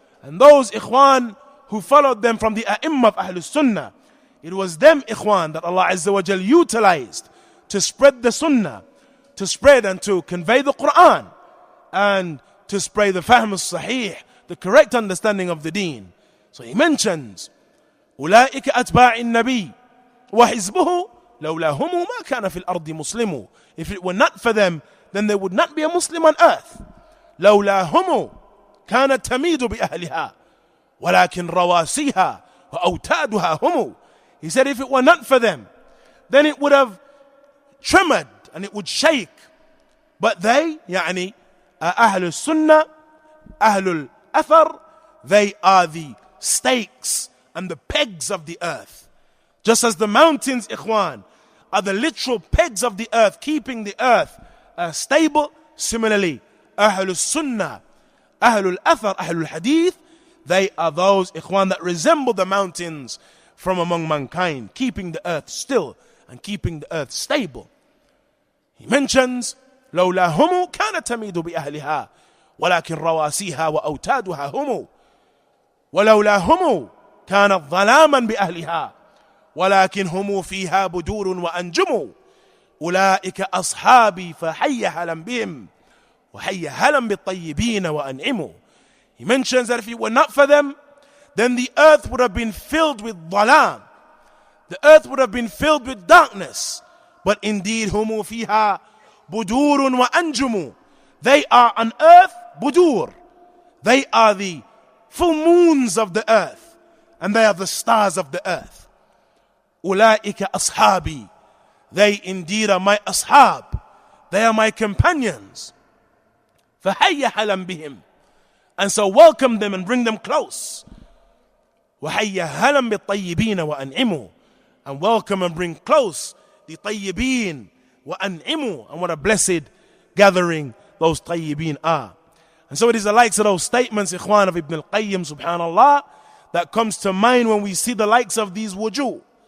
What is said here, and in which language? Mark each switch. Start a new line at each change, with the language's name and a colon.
English: And those ikhwan who followed them from the A'imma of Ahlul Sunnah. It was them, ikhwan, that Allah Azza wa Jal utilized to spread the Sunnah, to spread and to convey the Quran, and to spread the Fahm al-Sahih, the correct understanding of the Deen. So he mentions
Arabic: أولئك أتباع النبي وحزبه لولاهم ما كان في الأرض مسلم.
English: If it were not for them, then there would not be a Muslim on earth.
Arabic: لولاهم كانت تميد بأهلها ولكن رواسيها وأوتادها هم.
English: He said if it were not for them, then it would have trembled and it would shake. But they,
Arabic: يعني أهل السنة, أهل الأثر,
English: they are the stakes and the pegs of the earth. Just as the mountains, ikhwan, are the literal pegs of the earth, keeping the earth stable, similarly,
Arabic: أهل السنة, أهل الأثر, أهل الحديث,
English: they are those, ikhwan, that resemble the mountains from among mankind, keeping the earth still and keeping the earth stable. He mentions
Arabic: لولا هم كانت تميد بأهلها ولكن رواسيها وأوتادها هم ولولا هم كانت ظلاما بأهلها ولكن هم فيها بدور وأنجم أولئك أصحابي فحي هلا بهم وحي هلا بالطيبين وأنعموا.
English: He mentions that if it were not for them, then the earth would have been filled with dhalam. The earth would have been filled with darkness. But indeed,
Arabic: هم فيها بدور وأنجم.
English: They are on earth, budur. They are the full moons of the earth. And they are the stars of the earth.
Arabic: أولئك أصحابي.
English: They indeed are my ashab. They are my companions.
Arabic: فحي هلا بهم.
English: And so welcome them and bring them close.
Arabic: وحي هلا بالطيبين وأنعموا.
English: And welcome and bring close the
Arabic: طيبين وأنعموا.
English: And what a blessed gathering those طيبين are. And so it is the likes of those statements, ikhwan, of Ibn-Al-Qayyim, subhanallah, that comes to mind when we see the likes of these wujuh.